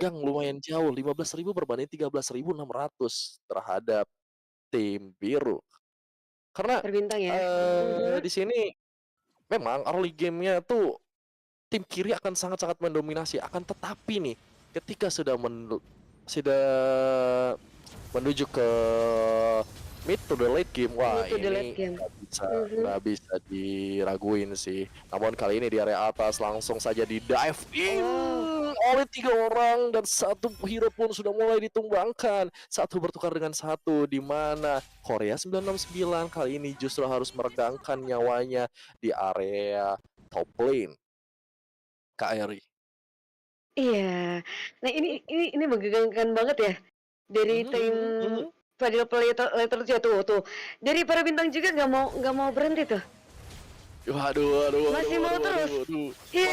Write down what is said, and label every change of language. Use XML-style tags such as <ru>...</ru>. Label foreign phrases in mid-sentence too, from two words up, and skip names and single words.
<id>dipegang lumayan jauh, 15.000 berbanding 13.600 terhadap tim biru. Karena Berbintang ya. Mhm. di sini memang</id> <en>early game-nya</en> <id>tuh tim kiri akan sangat-sangat mendominasi, akan tetapi nih ketika sudah menuju ke</id> <en>mid to the late game,</en> <id>wah</id> <en>Mid to the late</en> <id>ini</id> <en>game. Mhm.</en> <id>nggak bisa diraguin sih. Namun kali ini di area atas langsung saja di</id> <en>dive in</en> <id>Oh, oleh 3 orang, dan satu hero pun sudah mulai ditumbangkan. Satu bertukar dengan satu, di mana Korea 969 kali ini justru harus meregangkan nyawanya di area</id> <en>top lane,</en> <id>Kak Eri. iya. Nah ini menggegangkan banget ya. Dari Mhm tim mhm mhm. Fadil Player ya tuh, dari para bintang juga nggak mau berhenti tuh, Waduh waduh waduh masih mau waduh waduh terus, waduh, iya</id>